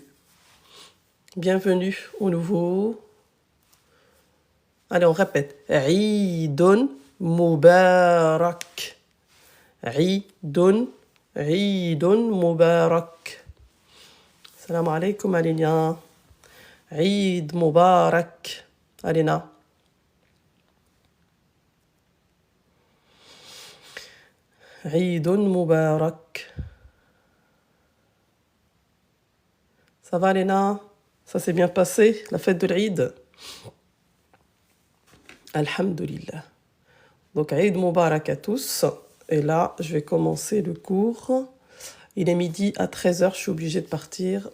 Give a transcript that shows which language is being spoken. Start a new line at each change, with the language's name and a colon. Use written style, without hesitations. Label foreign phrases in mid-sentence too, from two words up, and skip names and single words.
French: Bienvenue au nouveau. Allez, on répète.
Arabic: عيد مبارك. عيد. عيد مبارك. سلام عليكم, Alina. عيد مبارك. Alina. عيد مبارك.
French: Ça va, Léna? Ça s'est bien passé, la fête de l'Eid? Alhamdulillah. Donc,
Arabic: عيد مبارك
French: à tous. Et là, je vais commencer le cours. Il est midi à 13h, je suis obligée de partir.